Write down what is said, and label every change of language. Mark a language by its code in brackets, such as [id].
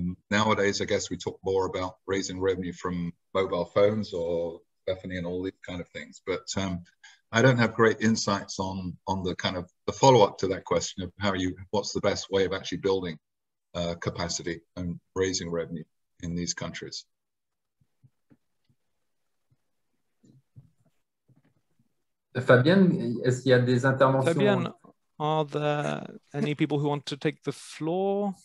[en] Nowadays, I guess we talk more about raising revenue from mobile phones or telephony and all these kind of things. But I don't have great insights on the kind of the follow-up to that question of what's the best way of actually building capacity and raising revenue in these countries. [fr] Fabienne, est-ce qu'il y a des interventions? [en] Fabienne, are there any people who want to take the floor?